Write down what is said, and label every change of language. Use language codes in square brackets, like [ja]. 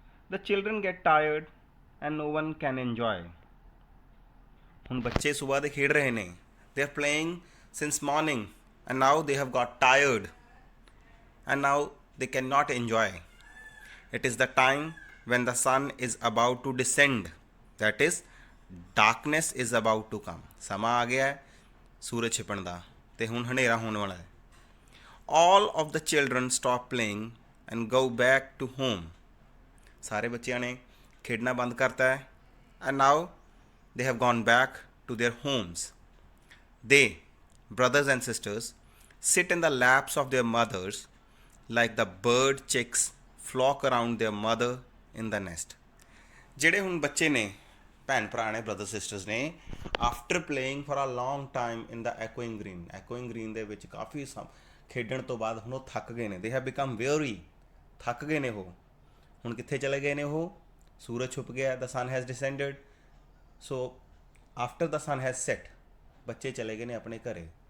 [en] The children get tired and no one can enjoy. [pa] ਹੁਣ ਬੱਚੇ ਸੁਬਾਹ ਦੇ ਖੇਡ ਰਹੇ ਨੇ, [en] they are playing since morning and now they have got tired and now they cannot enjoy. It is the time when the sun is about to descend, that is darkness is about to come. [pa] ਸਮਾਂ ਆ ਗਿਆ ਹੈ ਸੂਰਜ ਛਿਪਣ ਦਾ ਤੇ ਹੁਣ ਹਨੇਰਾ ਹੋਣ ਵਾਲਾ ਹੈ। [en] All of the children stop playing and go back to home. [pa] ਸਾਰੇ ਬੱਚਿਆਂ ਨੇ ਖੇਡਣਾ ਬੰਦ ਕਰਤਾ ਹੈ [en] and now they have gone back to their homes. They, brothers and sisters, sit in the laps of their mothers like the bird chicks flock around their mother in the nest. [pa] ਜਿਹੜੇ ਹੁਣ ਬੱਚੇ ਨੇ, ਭੈਣ ਭਰਾ ਨੇ, brother sisters ਨੇ, [en] after playing for a long time in the echoing green, [pa] ਐਕੋਇੰਗ green ਦੇ ਵਿੱਚ ਕਾਫੀ ਖੇਡਣ ਤੋਂ ਬਾਅਦ ਹੁਣ ਉਹ ਥੱਕ ਗਏ ਨੇ। [en] they have become weary, [pa] ਥੱਕ ਗਏ ਨੇ ਉਹ। ਹੁਣ ਕਿੱਥੇ ਚਲੇ ਗਏ ਨੇ ਉਹ? ਸੂਰਜ ਛੁਪ ਗਿਆ, [en] The sun has descended. So after the sun has set, [pa] ਬੱਚੇ ਚਲੇ ਗਏ ਨੇ ਆਪਣੇ ਘਰੇ।